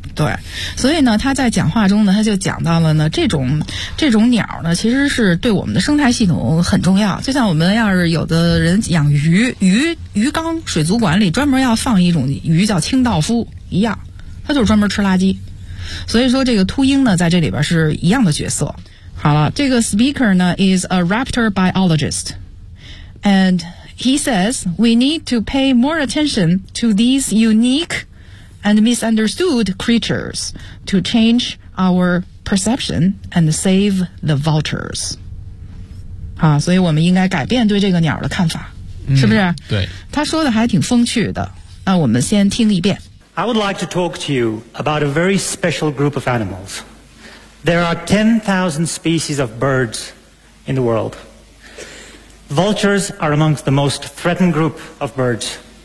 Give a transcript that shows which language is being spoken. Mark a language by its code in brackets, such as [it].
[zh] 对，所以呢他在讲话中呢他就讲到了呢，这种鸟呢其实是对我们的生态系统很重要。就像我们要是有的人养鱼，鱼缸水族馆里专门要放一种鱼叫清道夫一样，它就是专门吃垃圾。所以说这个秃鹰呢在这里边是一样的角色。好了，这个 [en] speaker [zh] 呢 [en] is a raptor biologist and he says we need to pay more attention to these unique and misunderstood creatures to change our perception and save the vultures。 [zh] 好，所以我们应该改变对这个鸟的看法、嗯、是不是？对，他说的还挺风趣的。那我们先听一遍。 [en] I would like to talk to you about a very special group of animals. There are 10,000 species of birds in the world. Vultures are amongst the most threatened group of birds.